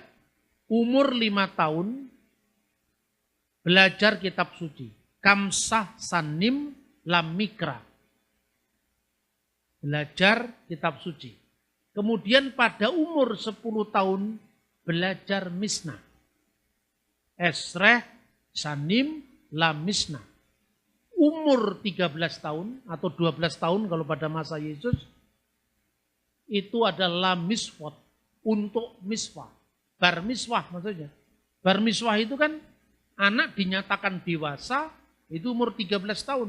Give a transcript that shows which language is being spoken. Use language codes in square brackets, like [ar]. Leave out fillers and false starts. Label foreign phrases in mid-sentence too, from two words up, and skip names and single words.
[id] Umur 5 tahun belajar kitab suci. [he] חמש שנים ל מקרא. [id] Belajar kitab suci. Kemudian pada umur 10 tahun belajar Mishnah. [he] עשר שנים ל משנה. [id] Umur 13 tahun atau 12 tahun kalau pada masa Yesus itu adalah miswat untuk miswah. [he] בר מצווה maksudnya. בר מצווה [id] itu kan anak dinyatakan dewasa itu umur 13 tahun.